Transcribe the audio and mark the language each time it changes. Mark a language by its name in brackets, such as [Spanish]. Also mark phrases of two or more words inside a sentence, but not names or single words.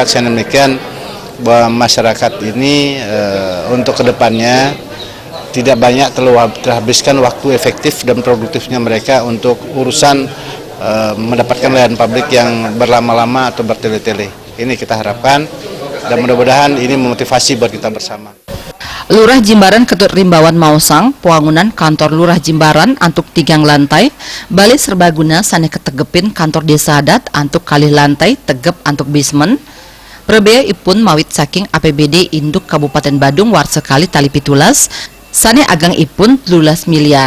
[Indonesian] Sehingga demikian bahwa masyarakat ini untuk kedepannya tidak banyak terhabiskan waktu efektif dan produktifnya mereka untuk urusan mendapatkan layanan publik yang berlama-lama atau bertele-tele. Ini kita harapkan dan mudah-mudahan ini memotivasi buat kita bersama. [Balinese] Lurah Jimbaran Ketut Rimbawan Mausang, pewangunan kantor Lurah Jimbaran antuk 3 lantai, Balai Serbaguna sane ketegepin kantor Desa Adat antuk kalih lantai tegep antuk basement. Perbea ipun mawit saking APBD Induk Kabupaten Badung war sekali tali pitulas, sane agang ipun 12 miliar.